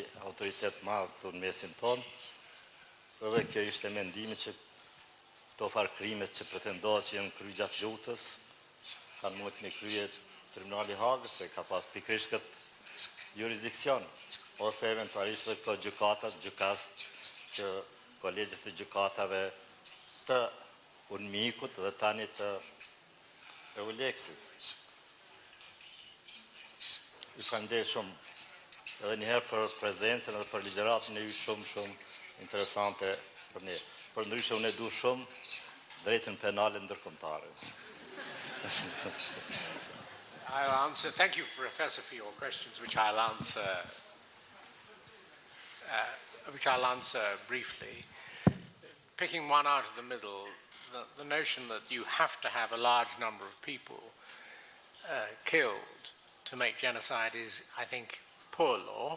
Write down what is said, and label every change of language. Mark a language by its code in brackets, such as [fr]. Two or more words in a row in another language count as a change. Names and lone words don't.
[sq] autoritet madh këtu në mesin tonë, edhe kjo ishte mendimi që këto farë krimet që pretendohet që janë kry gjatë luftës, kanë mund me krye Tribunali Hagës, se ka pas pikrisht këtë jurisdikcion, ose eventualisht dhe këto gjykas që kolegjit të gjykatave të Unmikut dhe tani të Euleksit. I falenderoj shumë edhe njëherë për prezencën edhe për ligjëratën e ju shumë interesante për ne. Për ndryshe unë e du shumë drejtën penale ndërkombëtare. [en] I'll answer. Thank you, Professor, for your questions, which I'll answer briefly. Picking one out of the middle, the notion that you have to have a large number of people killed to make genocide is, I think, poor law.